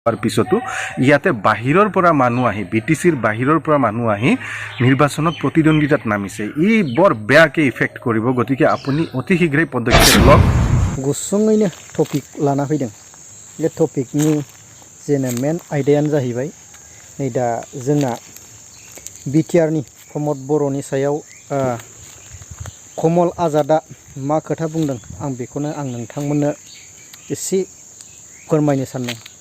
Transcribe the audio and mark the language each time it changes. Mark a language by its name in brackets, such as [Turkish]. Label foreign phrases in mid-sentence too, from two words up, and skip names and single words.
[Assamese] পিছতো ইয়াতে বাহিৰৰ পৰা মানুহ আহি বিটিচিৰ বাহিৰৰ পৰা মানুহ আহি নিৰ্বাচনত প্ৰতিদ্বন্দ্বিতাত নামিছে ই বৰ বেয়াকে ইফেক্ট কৰিব গতিকে আপুনি অতি শীঘ্ৰেই পদক্ষেপ লওক [Bodo] गुसुङैनो टपिक लाना फैदों बे टपिकनि जेने मेन आयदायानो जाहैबाय नै दा जोंना बिटिआरनि प्रमद बर'नि सायाव कमल आजादा मा खोथा बुंदों आं बेखौनो आं नोंथांमोननो एसे फोरमायनो सानदों